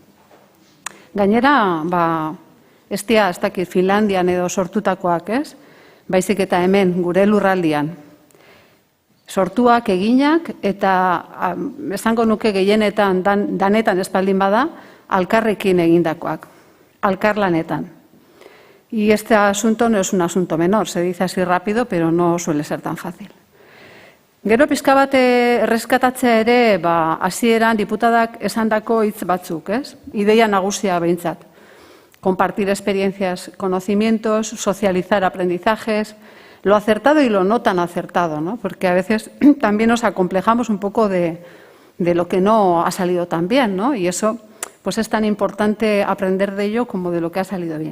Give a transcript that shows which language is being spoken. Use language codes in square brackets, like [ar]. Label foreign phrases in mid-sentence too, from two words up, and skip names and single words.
[eu] Gainera, ez dakit Finlandian edo sortutakoak, ez? Baizik eta hemen, gure lurraldian. Sortuak, eginak, eta esango nuke gehienetan, danetan espaldin bada, alkarrekin egindakoak, alkarlanetan. [es] Y este asunto no es un asunto menor, se dice así rápido, pero no suele ser tan fácil. [eu] Gero pixka bat erreskatatzea ere, hasieran diputadak esandako hitz batzuk, ez? Ideia nagusia behintzat. [es] Compartir experiencias, conocimientos, socializar aprendizajes, lo acertado y lo no tan acertado, ¿no? Porque a veces también nos acomplejamos un poco de lo que no ha salido tan bien, ¿no? Y eso, pues es tan importante aprender de ello como de lo que ha salido bien.